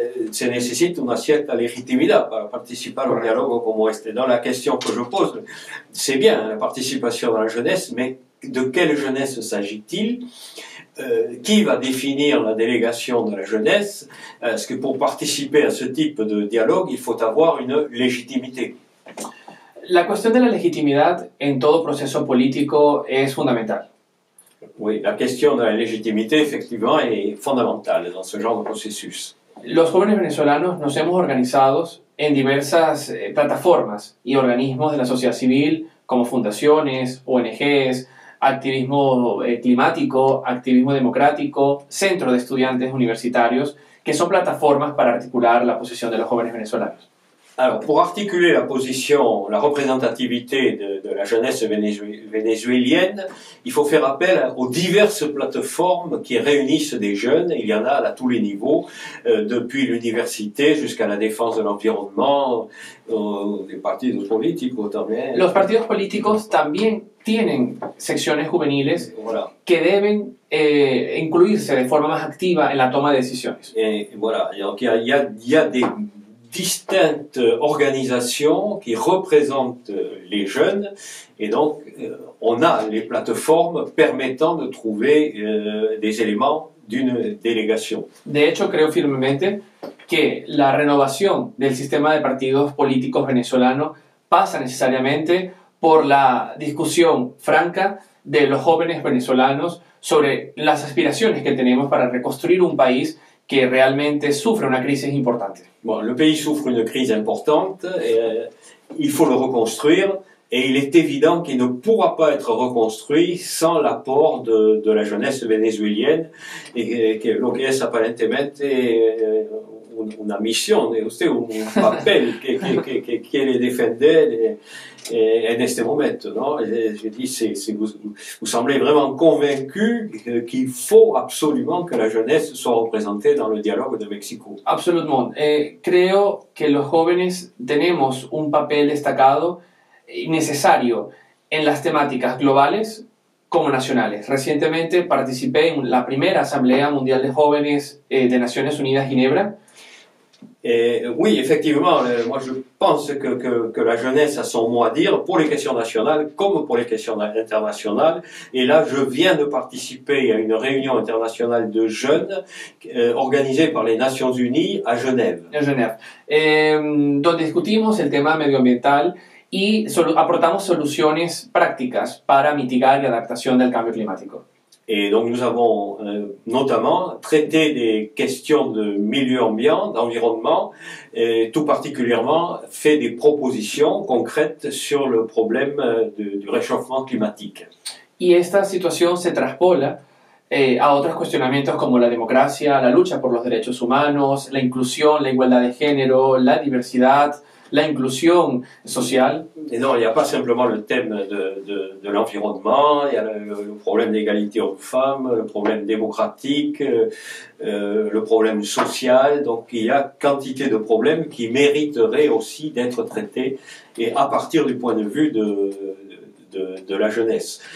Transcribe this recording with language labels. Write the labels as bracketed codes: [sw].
[es] Se necesita una cierta legitimidad para participar a un dialogue como este. [fr] Dans la question que je pose, c'est bien la participation dans la jeunesse, mais de quelle jeunesse s'agit-il? Qui va définir la délégation de la jeunesse? Parce que pour participer à ce type de dialogue, il faut avoir une légitimité. [es] La cuestión de la legitimidad en todo proceso político es fundamental. [fr] Oui, la question de la légitimité, effectivement, est fondamentale dans ce genre de processus. [es] Los jóvenes venezolanos nos hemos organizado en diversas plataformas y organismos de la sociedad civil, como fundaciones, ONGs, activismo climático, activismo democrático, centro de estudiantes universitarios, que son plataformas para articular la posición de los jóvenes venezolanos. [fr] Alors, pour articuler la position, la représentativité de la jeunesse vénézuélienne, il faut faire appel aux diverses plateformes qui réunissent des jeunes. Il y en a à tous les niveaux, depuis l'université jusqu'à la défense de l'environnement, des partis [es] políticos también. Los partidos políticos también tienen secciones juveniles [fr] voilà. [es] Que deben incluirse de forma más activa en la toma de decisiones. [fr] Et voilà, donc il y a des distinctes organisations qui représentent les jeunes et donc on a les plateformes permettant de trouver des éléments d'une délégation. [es] De hecho, creo firmemente que la renovación del sistema de partidos políticos venezolano pasa necesariamente por la discusión franca de los jóvenes venezolanos sobre las aspiraciones que tenemos para reconstruir un país que realmente sufre una crisis importante. [fr] Bon, le pays souffre une crise importante, il faut le reconstruire, et il est évident qu'il ne pourra pas être reconstruit sans l'apport de la jeunesse vénézuélienne, et que [es] lo que es aparentemente una misión de usted, un papel que quiere defender en este momento, ¿no? [fr] Je dis, vous semblez vraiment convaincu qu'il faut absolument que la jeunesse soit représentée dans le dialogue de Mexico. Absolument. [es] Creo que los jóvenes tenemos un papel destacado y necesario en las temáticas globales como nacionales. Recientemente participé en la primera Asamblea Mundial de Jóvenes de Naciones Unidas, Ginebra. [fr] Oui, effectivement, moi je pense que la jeunesse a son mot à dire pour les questions nationales comme pour les questions internationales. Et là, je viens de participer à une réunion internationale de jeunes organisée par les Nations Unies à Genève. [es] En Genève, donde discutimos el tema medioambiental y aportamos soluciones prácticas para mitigar la adaptación del cambio climático. [fr] Et donc nous avons notamment traité des questions de milieu ambiant, d'environnement, et tout particulièrement fait des propositions concrètes sur le problème du réchauffement climatique. [es] Y esta situación se traspola a otros cuestionamientos como la democracia, la lucha por los derechos humanos, la inclusión, la igualdad de género, la diversidad, la inclusión social. [fr] Et non, il n'y a pas simplement le thème de l'environnement, il y a le problème d'égalité hommes-femmes, le problème démocratique, le problème social, donc il y a quantité de problèmes qui mériteraient aussi d'être traités et à partir du point de vue de la jeunesse.